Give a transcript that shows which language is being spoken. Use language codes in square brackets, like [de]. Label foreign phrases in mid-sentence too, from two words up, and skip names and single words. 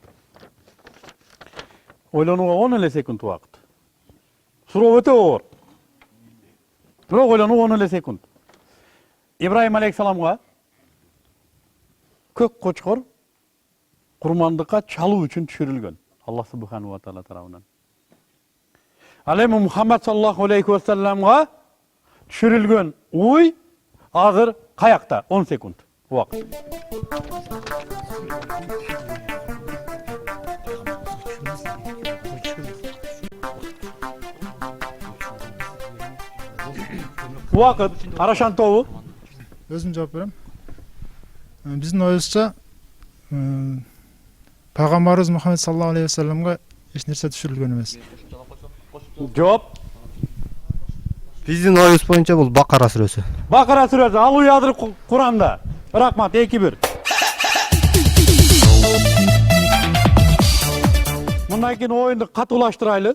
[ky] Ойлонууга 10 эле секунд убакыт. Суроо өтө оор. Бирок ойлонууга 10 эле секунд. Ибрайым алейхисаламга көк кочкор курмандыкка чалуу үчүн түшүрүлгөн. Аллах [ar] سبحانه وتعالى [ky] тарабынан. Ал эми Мухаммад [ar] صلى الله عليه وسلم [ky] түшүрүлгөн уй азыр каякта? 10 секунд убакыт. Убакыт. Арашан тобу. Өзүм жооп берем. Биздин оюбузча Пайгамбарыбыз Мухаммад [ar] صلى الله عليه وسلم [ky] эч нерсе түшүрүлгөн эмес. Жооп. Биздин оюбуз боюнча бул Бакара сүрөсү. Бакара сүрөсү. Ал уй азыр Куранда. Рахмат, 2-1. Мындан кийин оюнду катуулаштырайлы.